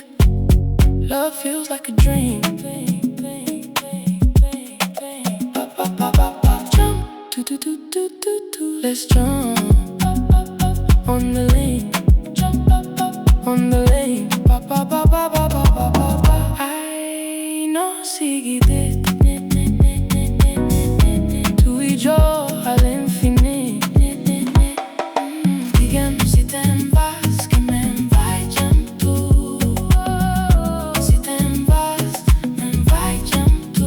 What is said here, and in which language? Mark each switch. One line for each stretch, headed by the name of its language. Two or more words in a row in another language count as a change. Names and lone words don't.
English: Love feels like a dream. Jump, let's jump on the lane. On the lane. Ay,
Catalan: no sigui dit. Tu i jo a l'infinit. Digue'm si te'n vas, que me'n vaig amb tu. Si te'n vas, me'n vaig amb tu.